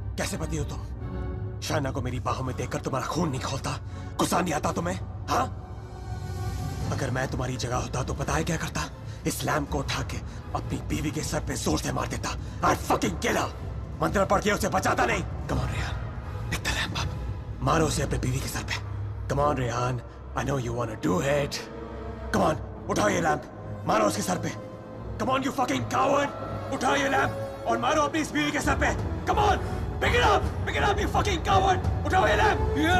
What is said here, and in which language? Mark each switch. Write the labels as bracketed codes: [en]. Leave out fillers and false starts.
[hi] कैसे पति हो तुम? शाना को मेरी बाहों में देखकर तुम्हारा खून नहीं खोलता? गुस्सा नहीं आता तुम्हें? हाँ? अगर मैं तुम्हारी जगह होता तो पता है क्या करता? इस लैम्प को उठा के अपनी बीवी के सर पे जोर से मार देता। [en] I'd fucking kill her। [hi] मंत्र पढ़ के उसे बचाता नहीं। [en] Come on Rehan, pick the lamp up। [hi] मारो उसे अपनी बीवी के सर पे। [en] Come on Rehan, I know you wanna do it। Come on, [hi] उठाओ ये लैम्प, मारो उसके सर पे। [en] Come on you fucking coward, [hi] उठाओ ये लैम्प और मारो अपनी इस बीवी के सर पे। [en] Come on, pick it up you fucking coward, [hi] उठाओ ये लैम्प।